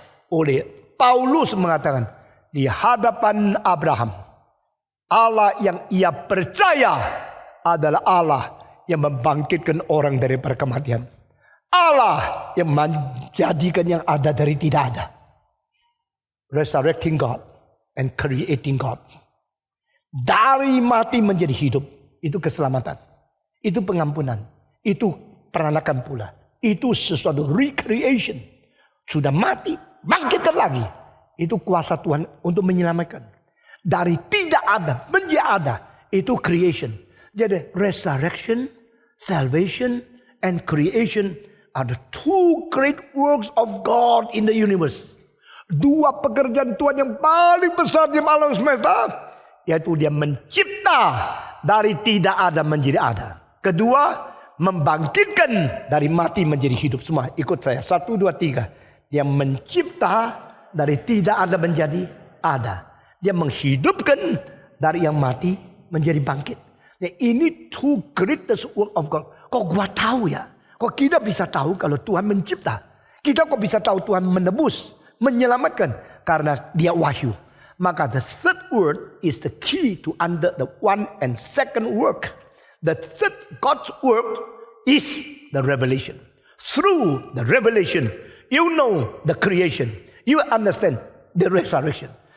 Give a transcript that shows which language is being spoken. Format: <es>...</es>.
<id>oleh Paulus mengatakan, di hadapan Abraham, Allah yang ia percaya adalah Allah yang membangkitkan orang dari kematian. Allah yang menjadikan yang ada dari tidak ada.</id> <en>Resurrecting God and creating God.</en> <id>Dari mati menjadi hidup. Itu keselamatan. Itu pengampunan. Itu peranakan pula. Itu sesuatu recreation. Sudah mati, bangkitkan lagi. Itu kuasa Tuhan untuk menyelamatkan. Dari tidak ada menjadi ada. Itu creation. Jadi</id> <en>resurrection, salvation, and creation are the two great works of God in the universe.</en> <id>Dua pekerjaan Tuhan yang paling besar di alam semesta, yaitu dia mencipta dari tidak ada menjadi ada. Kedua, membangkitkan dari mati menjadi hidup. Semua ikut saya. 1, 2, 3. Dia mencipta dari tidak ada menjadi ada. Dia menghidupkan dari yang mati menjadi bangkit. Nah, ini</id> <en>two greatest work of God.</en> <id>Kok gua tahu ya? Kok kita bisa tahu kalau Tuhan mencipta? Kita kok bisa tahu Tuhan menebus, menyelamatkan? Karena dia wahyu.</id> <en>Maka the third word is the key to under the one and second work. The third God's work is the revelation. Through the revelation, you know the creation. You understand the resurrection.</en>